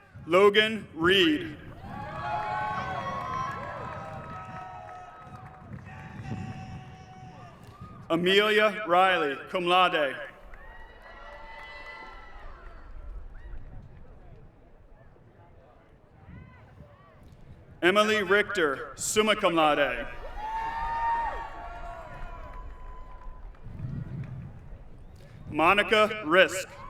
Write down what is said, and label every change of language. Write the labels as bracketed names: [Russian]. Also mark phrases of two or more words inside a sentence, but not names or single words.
[English] Logan Reed. Amelia Riley, [Latin] cum laude. [English] Emily Richter, [Latin] summa cum laude. [English] Monica Risk.